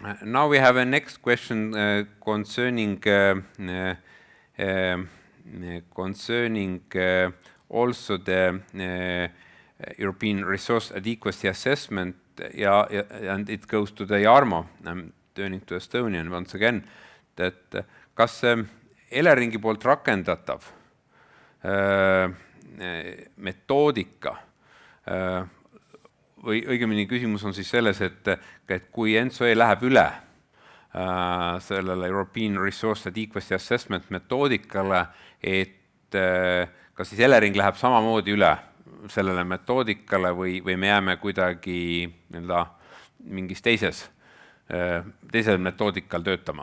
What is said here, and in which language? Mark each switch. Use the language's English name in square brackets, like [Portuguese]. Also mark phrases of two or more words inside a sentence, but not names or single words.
[English] Now we have a next question concerning also the European Resource Adequacy Assessment, and it goes to the Jarmo. I'm turning to Estonian once again, that [Estonian] kas Eleringi poolt rakendatav metoodika või õigemini küsimus on siis selles, et kui ENTSO-E läheb üle sellele European Resource Adequacy Assessment metoodikale, et kas siis Elering läheb samamoodi üle sellele metoodikale või me jääme kuidagi mingis teisel metoodikal töötama?